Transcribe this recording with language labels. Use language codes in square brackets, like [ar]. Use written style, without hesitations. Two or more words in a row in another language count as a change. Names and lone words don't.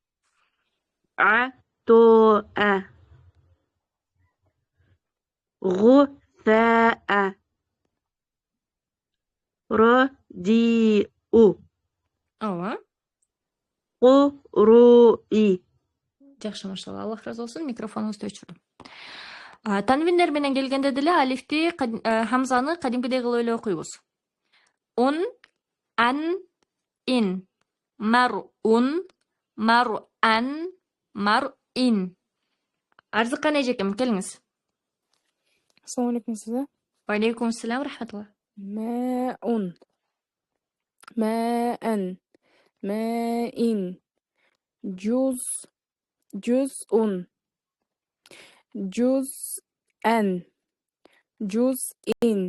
[ar] عطاء غثاء رديء [ky] Ооба. [ar] قروء [ky] Жакшы, машалла. Аллах разы болсун. Микрофонуңузду өчүрдүм. Танвиндер менен келгенде деле алифти, хамзаны кадимкидей кылып эле окуйбуз. [ar] Un, an, in. مرءٌ، مرءً، مرءٍ. [ky] Арзыкан эжекем, келиңиз. [ar] السلام عليكم size. وعليكم السلام رحمة الله. ماءٌ. ماءً. ماءٍ. جزءٌ. جزءًا. جزءٍ.